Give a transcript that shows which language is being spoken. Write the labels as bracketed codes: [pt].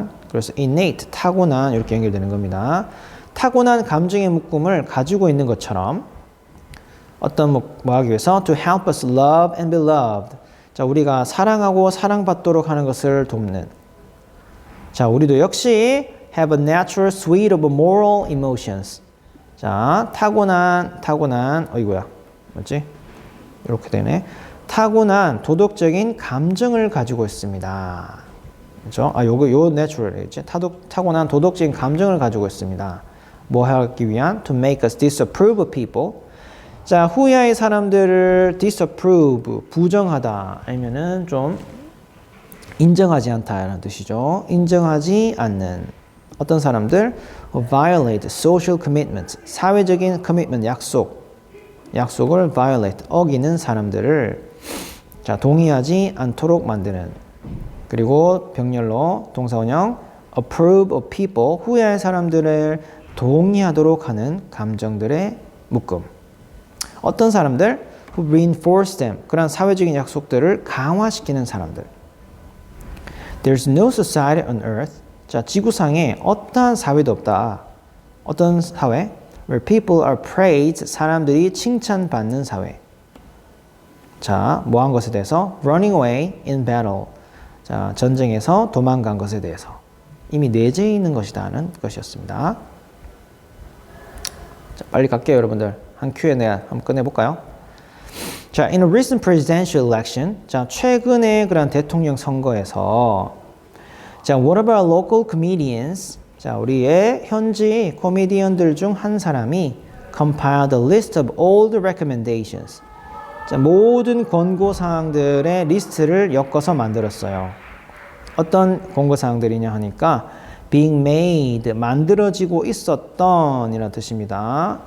[ko] 그래서 innate, 타고난 이렇게 연결되는 겁니다. 타고난 감정의 묶음을 가지고 있는 것처럼 어떤 뭐 하기 위해서 [en] to help us love and be loved. [ko] 자, 우리가 사랑하고 사랑받도록 하는 것을 돕는. 자, 우리도 역시 [en] have a natural suite of moral emotions. [ko] 자, 타고난, 어이구야, 뭐지? 이렇게 되네. 타고난 도덕적인 감정을 가지고 있습니다. 그렇죠? 요 natural이겠지? 타고난 도덕적인 감정을 가지고 있습니다. 뭐 하기 위한? [en] To make us disapprove of people. [ko] 자, 후회의 사람들을 disapprove, 부정하다, 아니면은 좀 인정하지 않다라는 뜻이죠. 인정하지 않는 어떤 사람들, [en] violate social commitments, [ko] 사회적인 commitment, 약속을 violate, 어기는 사람들을 자, 동의하지 않도록 만드는. 그리고 병렬로 동사원형 [en] approve of people, [ko] 후회의 사람들을 동의하도록 하는 감정들의 묶음. 어떤 사람들? [en] Who reinforce them. [ko] 그런 사회적인 약속들을 강화시키는 사람들. [en] There's no society on earth. [ko] 자, 지구상에 어떠한 사회도 없다. 어떤 사회? [en] Where people are praised. [ko] 사람들이 칭찬받는 사회. 자, 뭐 한 것에 대해서? [en] Running away in battle. [ko] 자, 전쟁에서 도망간 것에 대해서. 이미 내재해 있는 것이다는 것이었습니다. 자, 빨리 갈게요, 여러분들. 한 Q&A 한번 끝내볼까요? [en] 자, in a recent presidential election, [ko] 자, 최근의 그런 대통령 선거에서, 자, [en] what about local comedians? [ko] 자, 우리의 현지 코미디언들 중 한 사람이 [en] compiled a list of all the recommendations. [ko] 자, 모든 권고 사항들의 리스트를 엮어서 만들었어요. 어떤 권고 사항들이냐 하니까 [en] being made, [ko] 만들어지고 있었던 이라는 뜻입니다.